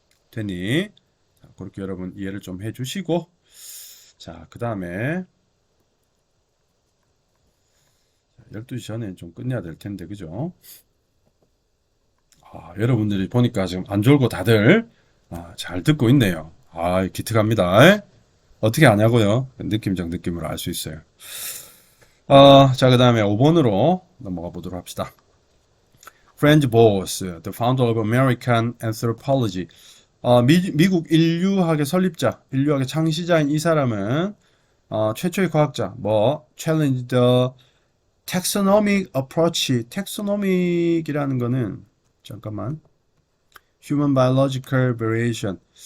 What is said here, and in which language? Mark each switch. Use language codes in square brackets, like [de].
[ko] 되니 자, 그렇게 여러분 이해를 좀 해주시고 자, 그 다음에 12시 전에 좀 끝내야 될 텐데, 그죠? 여러분들이 보니까 지금 안 졸고 다들 잘 듣고 있네요. 기특합니다. 어떻게 아냐고요? 느낌적 느낌으로 알 수 있어요. 자, 그 다음에 5번으로 넘어가 보도록 합시다. [en] Franz Boas, the founder of American Anthropology. [ko] 미국 인류학의 설립자, 인류학의 창시자인 이 사람은 최초의 과학자, [en] challenge the taxonomic approach. [ko] taxonomic이라는 거는 잠깐만. [en] human biological variation.